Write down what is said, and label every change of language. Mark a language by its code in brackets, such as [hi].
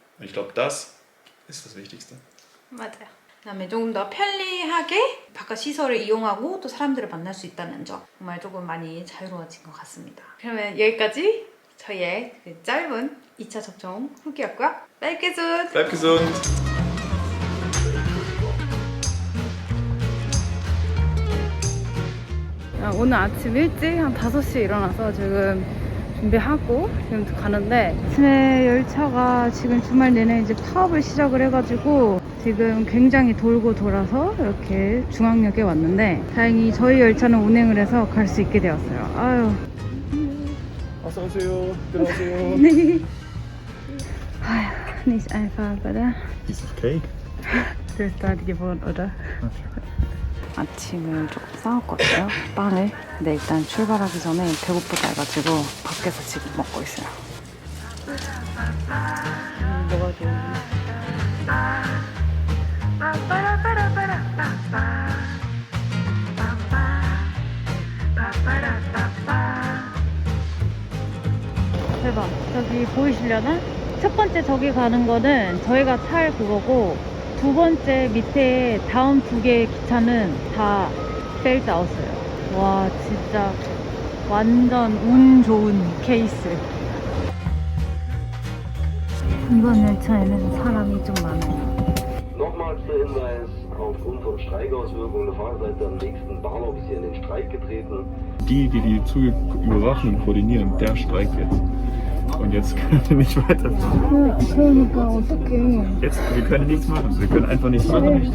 [de] Und ich glaube, das ist das Wichtigste. [ko] 맞아요. 그다음에 조금 더 편리하게 바깥 시설을 이용하고 또 사람들을 만날 수 있다는 점 정말 조금 많이 자유로워진 것 같습니다. 그러면 여기까지 저희의 그 짧은 2차 접종 후기였고요. [de] Bleib gesund! Bleib gesund! [ko] 오늘 아침 일찍 한 5시에 일어나서 지금 준비하고 지금 가는데 아침에 열차가 지금 주말 내내 이제 파업을 시작을 해가지고 지금 굉장히 돌고 돌아서 이렇게 중앙역에 왔는데 다행히 저희 열차는 운행을 해서 갈 수 있게 되었어요. 아유. 어서 오세요. 들어오세요. 네. [de] 아유, nicht einfach, oder? Ist okay. Du bist dort gewohnt, oder? [ko] 아침을 조금 싸웠거든요, 빵을. 근데 일단 출발하기 전에 배고프다 해가지고 밖에서 지금 먹고 있어요. 뭐가 좋은지. 대박. 저기 보이시려나? 첫 번째 저기 가는 거는 저희가 탈 그거고 두 번째 밑에 다음 두 개의 기차는 다 셀드 아웃이에요. 와, 진짜 완전 운 좋은 케이스. 이번 열차에는 사람이 좀 많아요. [de] Nochmals der Hinweis, aufgrund von Streikauswirkungen der Fahrseite am nächsten Bahnhof ist hier in den Streik getreten. Die Züge überwachen und koordinieren, der streikt jetzt. Und jetzt können wir nicht weiterfahren. [ko] 그러니까 어떡해. [de] Jetzt, wir können nichts machen. Wir können einfach nichts machen.